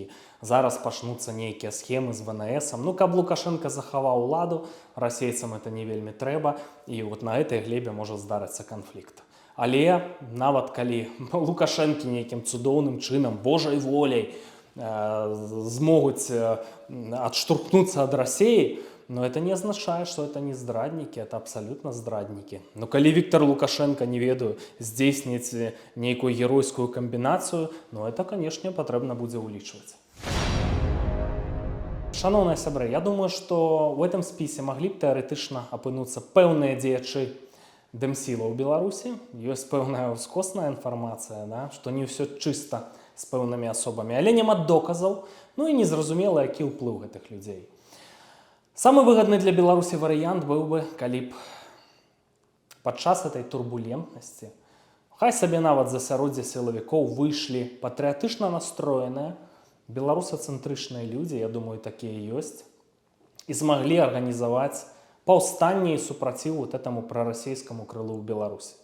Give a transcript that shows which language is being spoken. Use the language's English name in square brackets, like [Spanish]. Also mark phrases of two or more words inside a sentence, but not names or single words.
[Belarusian] Зараз пачнуцца нейкія схемы з ВНС-ам. Ну, каб Лукашенко захаваў уладу, расейцам это не вельмі трэба, і вот на гэтай глебе можа здарыцца канфлікт. Але нават калі Лукашэнкі нейкім цудоўным чынам, Божай воляй змогуць адштурхнуцца ад Расеі, [Russian] но это не означает, что это не здрадники, это абсолютно здрадники. [Belarusian] Но коли Віктор Лукашенко, не ведаю, здзейсніць нейкую геройскую камбінацыю, [Russian] ну это, конечно, [Belarusian] патрэбна будзе ўлічваць. Шановныя сябры, [Russian] я думаю, что в этом [Belarusian] спісе маглі б тэарэтычна апынуцца пэўныя дзеячы дэмсіла ў Беларусі. Ёсць пэўная ўскосная інфармацыя, да, што не ўсё чыста з пэўнымі асобамі, але няма доказаў, ну і незразумела, які ўплыў гэтых людзей. Самы выгадны для Беларусі варыянт быў бы, калі б падчас этой турбулентнасці, хай сабе нават з асяроддзя сілавікоў выйшлі патрыятычна настроеныя, беларусацэнтрычныя людзі, я думаю, такія ёсць, і змаглі арганізаваць паўстанне і супраціў [Russian] вот этому [Belarusian] прарасійскаму крылу ў Беларусі.